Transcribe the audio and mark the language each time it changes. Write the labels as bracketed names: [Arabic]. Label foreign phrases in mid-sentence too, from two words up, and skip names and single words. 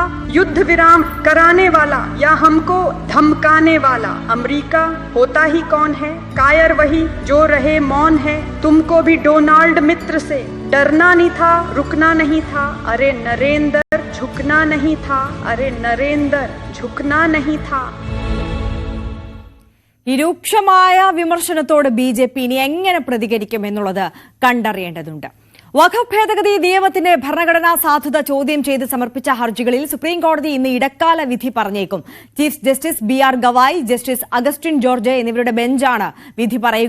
[Hindi] युद्ध विराम कराने वाला या हमको धमकाने वाला अमेरिका होता ही कौन है? कायर वही जो रहे मौन है। तुमको भी डोनाल्ड मित्र से डरना नहीं था, रुकना नहीं था। अरे नरेंद्र, झुकना नहीं था। अरे नरेंद्र, झुकना नहीं था। [Malayalam] ഈ രൂക്ഷമായ വിമർശനത്തോട് BJP ഇനി എങ്ങനെ പ്രതികരിക്കുമെന്നുള്ളത് കണ്ടറിയേണ്ടതുണ്ട്. വഖഫ് ഭേദഗതി നിയമത്തിന്റെ ഭരണഘടനാ സാധുത ചോദ്യം ചെയ്ത് സമർപ്പിച്ച ഹർജികളിൽ സുപ്രീംകോടതി ഇന്ന് ഇടക്കാല വിധി പറഞ്ഞേക്കും. ചീഫ് ജസ്റ്റിസ് BR ഗവായ്, ജസ്റ്റിസ് അഗസ്റ്റിൻ ജോർജ് എന്നിവരുടെ ബെഞ്ചാണ് വിധി പറയുക.